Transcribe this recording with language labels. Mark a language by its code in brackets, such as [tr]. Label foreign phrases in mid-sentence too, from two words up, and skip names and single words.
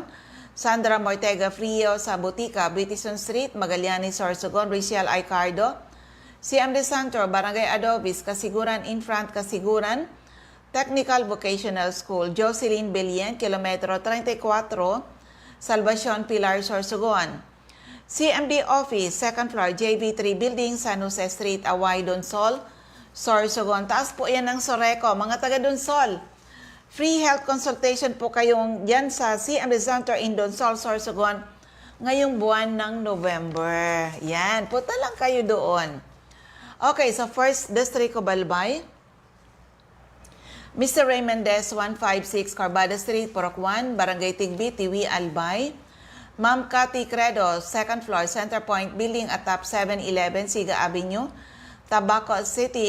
[tl] Sandra Mortega Frio sa Butika, British Street, Magallanes, Sorsogon, Ricial Aicardo, CMD Center, Barangay Adobis, Kasiguran in front, Kasiguran, Technical Vocational School, Jocelyn Belien, Kilometro 34, Salvacion, Pilar, Sorsogon. CMD Office, [en] second floor, [tl] JV3 Building, San Jose Street, Away, Donsol, Sorsogon. Taas po yan ng Soreco, mga taga Donsol. [en] Free health consultation [tl] po kayong yan sa CMD Center in Donsol, Sorsogon ngayong buwan ng November. Yan, punta lang kayo doon. Okay, sa First District of Albay, Mr. Ray Mendez, 156 Carbada Street, Purok 1, Barangay Tigbi, Tiwi, Albay. Ma'am Cathy Credo, [en] second floor, [tl] Center Point Building at top 711 Siga Avenue, Tabaco City.